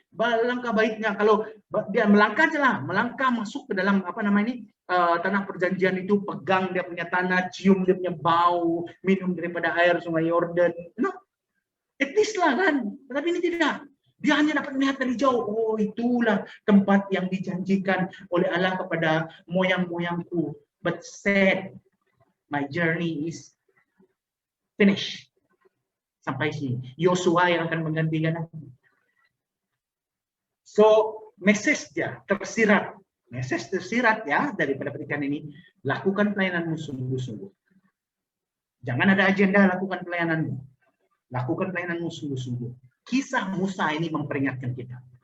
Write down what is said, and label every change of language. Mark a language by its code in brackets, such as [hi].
[ms] Alangkah baiknya kalau dia melangkah aja lah, melangkah masuk ke dalam tanah perjanjian itu, pegang dia punya tanah, cium dia punya bau, minum daripada air sungai Yordan. [en] No, at least [ms] lah kan. Tetapi ini tidak. Dia hanya dapat melihat dari jauh, oh itulah tempat yang dijanjikan oleh Allah kepada moyang-moyangku. [en] But sad, my journey is finished. [ms] Sampai sini. Yosua yang akan menggantikan aku. So, message dia tersirat. Message tersirat ya daripada pernikahan ini. Lakukan pelayananmu sungguh-sungguh. Jangan ada agenda, lakukan pelayananmu. Lakukan pelayananmu sungguh-sungguh. Kisah Musa ini memperingatkan kita.